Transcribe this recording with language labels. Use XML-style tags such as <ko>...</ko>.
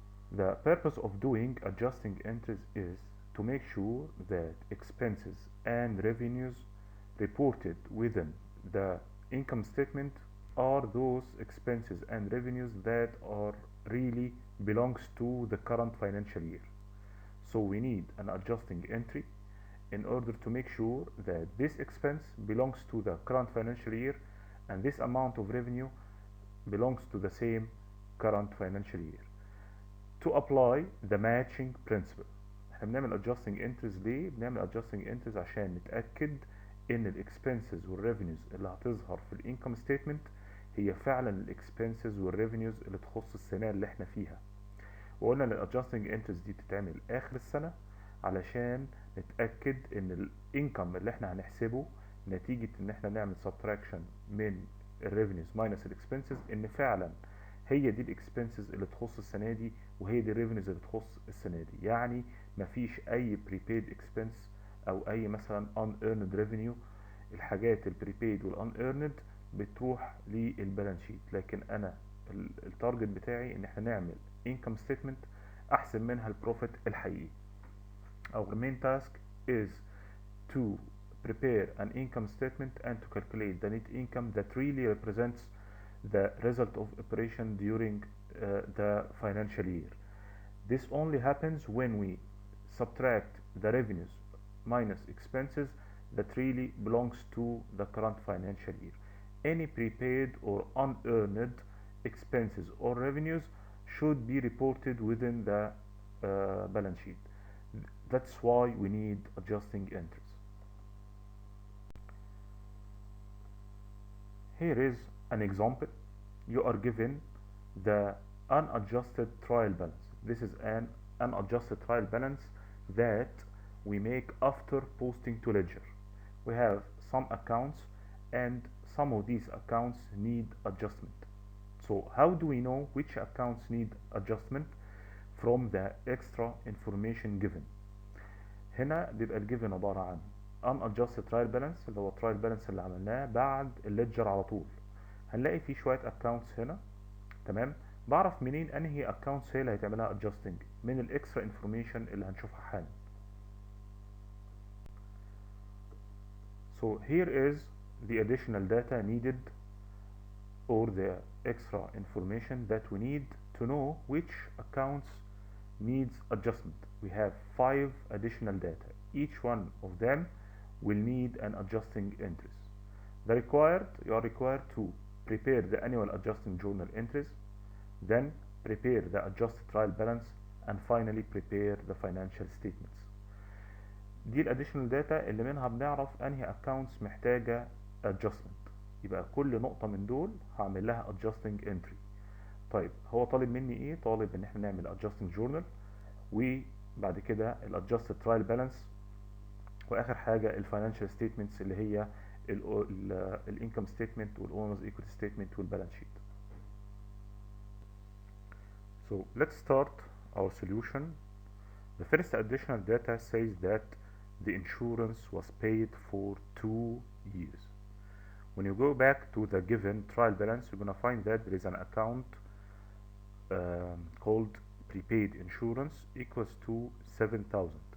<en>The purpose of doing adjusting entries is to make sure that expenses and revenues reported within the income statement are those expenses and revenues that are really belongs to the current financial year. So we need an adjusting entry in order to make sure that this expense belongs to the current financial year and this amount of revenue belongs to the same current financial year. To apply the matching principle،</en> <ar>احنا بنعمل adjusting entries ليه؟ بنعمل adjusting entries عشان نتأكد ان الاكسبنسز والريفينيوز اللي هتظهر في الانكم ستيتمنت هي فعلا الاكسبنسز والريفينيوز اللي تخص السنة اللي احنا فيها. وقلنا ان الادجستنج انتريز دي تتعمل اخر السنة علشان نتأكد ان الانكم اللي احنا هنحسبه نتيجة ان احنا نعمل subtraction من الريفينيوز minus الاكسبنسز ان فعلا هي دي الاكسبنسز اللي تخص السنة دي وهي دي الريفينيوز اللي تخص السنة دي. يعني مفيش اي prepaid expense او اي مثلا unearned revenue. الحاجات البريبيد والاnearned بتروح للبالانس شيت، لكن انا التارجت بتاعي ان احنا نعمل income statement احسن منها البروفيت الحقيقي.</ar> <en>Our main task is to prepare an income statement and to calculate the net income that really represents the result of operation during the financial year. This only happens when we subtract the revenues minus expenses that really belongs to the current financial year. Any prepaid or unearned expenses or revenues should be reported within the balance sheet. That's why we need adjusting entries. Here is an example. You are given the unadjusted trial balance. This is an unadjusted trial balance that we make after posting to ledger. We have some accounts and some of these accounts need adjustment. So how do we know which accounts need adjustment? From the extra information given.</en> <ar>هنا بيبقى الجيفن عبارة عن unadjusted trial balance اللي هو trial balance اللي عملناه بعد الليدجر على طول. هنلاقي فيه شوية accounts هنا، تمام؟ بعرف منين انهي accounts هي اللي هيتعملها adjusting من الاكسترا information اللي هنشوفها حالا.</ar> <en>So here is the additional data needed or the extra information that we need to know which accounts needs adjustment. We have 5 additional data. Each one of them will need an adjusting entries. You are required to prepare the annual adjusting journal entries, then prepare the adjusted trial balance, and finally prepare the financial statements.</en> <ar>دي الاديشنال داتا اللي منها بنعرف انهي accounts محتاجة adjustment. يبقى كل نقطة من دول هعمل لها adjusting entry. طيب هو طالب مني ايه؟ طالب ان احنا نعمل adjusting journal وبعد كده الادجستد ترايل بالانس واخر حاجه الفاينانشال ستيتمنتس اللي هي الانكم ستيتمنت والاونرز ايكويتي ستيتمنت والبالانس شيت.</ar> <en>So let's start our solution. The first additional data says that the insurance was paid for 2 years. When you go back to the given trial balance, you're going to find that there is an account called prepaid insurance equals to 7,000.</en>